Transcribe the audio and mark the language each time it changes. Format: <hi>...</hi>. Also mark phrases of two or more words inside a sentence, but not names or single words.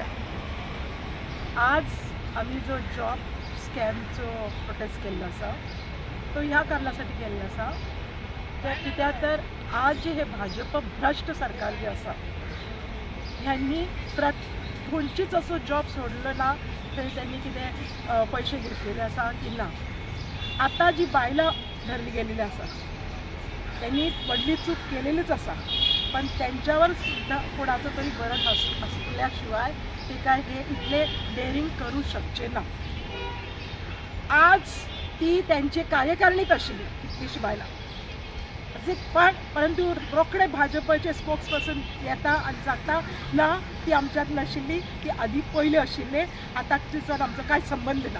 <kok>आज आम्ही जो जॉब स्कॅमचो प्रोटेस्ट केल्लो आसा तो ह्या कारणासाठी केल्लो आसा कित्याक तर आज जे हे भाजप भ्रष्ट सरकार जे आसा ह्यांनी खंयचीच असो जॉब सोडलो ना थंय त्यांनी कितें पैसे घेतलेले आसा की ना. आता जी बायलां धरली गेलेली आसा त्यांनी व्हडली चूक केलेलीच आसा, पण त्यांच्यावर सुद्धा कोणाचं तरी बरं असल्याशिवाय ते काय हे इतले डेअरिंग करू शकचे ना. आज ती त्यांची कार्यकारिणीत आशिल्ली कितलीशी बायलां, परंतु रोखडे भाजपचे स्पोक्सपर्सन येता आनी सांगता ना ती आमच्यात नाशिल्ली, ती आधी पयलीं आशिल्ले, आतां तिचो आमचो कांय संबंध ना.</kok>